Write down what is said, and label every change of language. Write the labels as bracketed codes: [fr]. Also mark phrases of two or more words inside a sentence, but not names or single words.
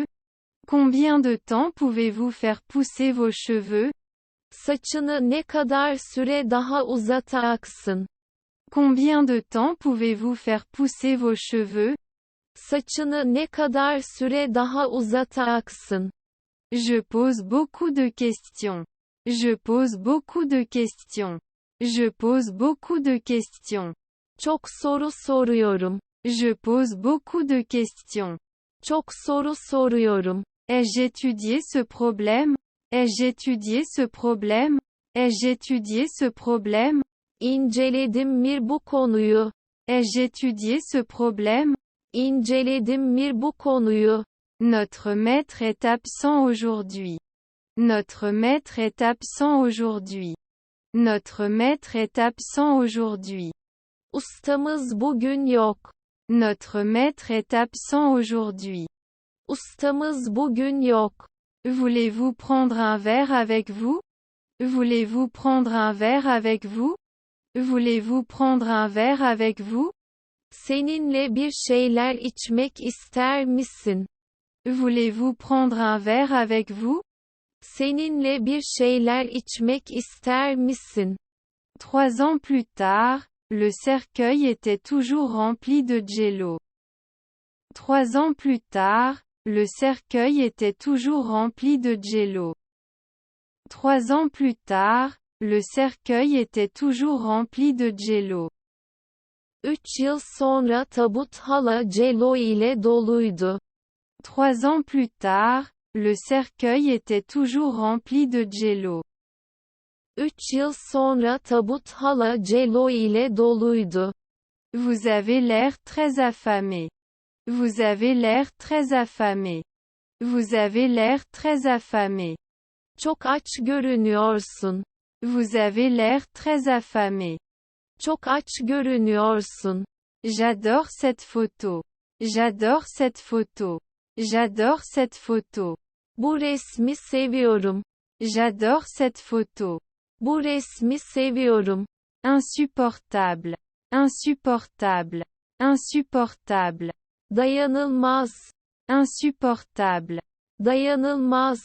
[fr] Combien de temps pouvez-vous faire pousser vos cheveux? [tr] Saçını ne kadar süre daha uzatacaksın? [fr] Combien de temps pouvez-vous faire pousser vos cheveux? [tr] Saçını ne kadar süre daha uzatacaksın? [fr] Je pose beaucoup de questions. Je pose beaucoup de questions. Je pose beaucoup de questions. [tr] Çok soru soruyorum. [fr] Je pose beaucoup de questions. [tr] Çok soru soruyorum. [fr] Ai-je étudié ce problème? Ai-je étudié ce problème? Ai-je étudié ce problème? [tr] İnceledim mi bu konuyu? [fr] Ai-je étudié ce problème? [tr] İnceledim mi bu konuyu? [fr] Notre maître est absent aujourd'hui. Notre maître est absent aujourd'hui. Notre maître est absent aujourd'hui. [tr] Ustamız bugün yok. [fr] Notre maître est absent aujourd'hui. [tr] Ustamız bugün yok. [fr] Voulez-vous prendre un verre avec vous? Voulez-vous prendre un verre avec vous? Voulez-vous prendre un verre avec vous? [tr] Seninle bir şeyler içmek ister misin? [fr] Voulez-vous prendre un verre avec vous? [tr] Seninle bir şeyler içmek ister misin? [fr] 3 ans plus tard, le cercueil était toujours rempli de jello. 3 ans plus tard, le cercueil était toujours rempli de jello. 3 ans plus tard, le cercueil était toujours rempli de jello. [tr] 3 yıl sonra tabut hala cello ile doluydu. [fr] 3 ans plus tard, le cercueil était toujours rempli de jello. [tr] 3 yıl sonra tabut hala cello ile doluydu. [fr] Vous avez l'air très affamé. Vous avez l'air très affamé. Vous avez l'air très affamé. [tr] Çok aç görünüyorsun. [fr] Vous avez l'air très affamé. [tr] Çok aç görünüyorsun. [fr] J'adore cette photo. J'adore cette photo. J'adore cette photo. [tr] Bu resmi seviyorum. [fr] J'adore cette photo. [tr] Bu resmi seviyorum. [fr] Insupportable. Insupportable. Insupportable. [tr] Dayanılmaz. [fr] Insupportable. [tr] Dayanılmaz.